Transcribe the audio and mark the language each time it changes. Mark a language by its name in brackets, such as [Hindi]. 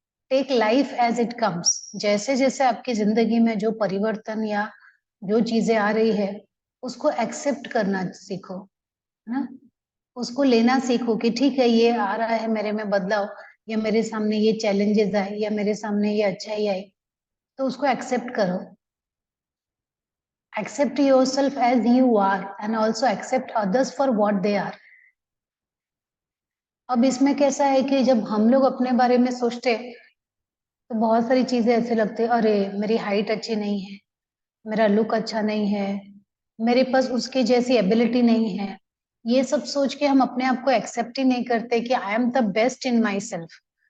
[English] Take life as it comes. [Hindi] जैसे जैसे आपकी जिंदगी में जो परिवर्तन या जो चीजें आ रही है उसको एक्सेप्ट करना सीखो, है ना। उसको लेना सीखो कि ठीक है, ये आ रहा है मेरे में बदलाव, या मेरे सामने ये चैलेंजेस आए, या मेरे सामने ये अच्छाई आई, तो उसको एक्सेप्ट करो। [English] accept yourself as you are and also accept others for what they are. [Hindi] अब इसमें कैसा है कि जब हम लोग अपने बारे में सोचते तो बहुत सारी चीजें ऐसे लगते हैं, अरे मेरी हाइट अच्छी नहीं है, मेरा लुक अच्छा नहीं है, मेरे पास उसके जैसी एबिलिटी नहीं है। ये सब सोच के हम अपने आप को एक्सेप्ट ही नहीं करते कि [English] I am the best in myself.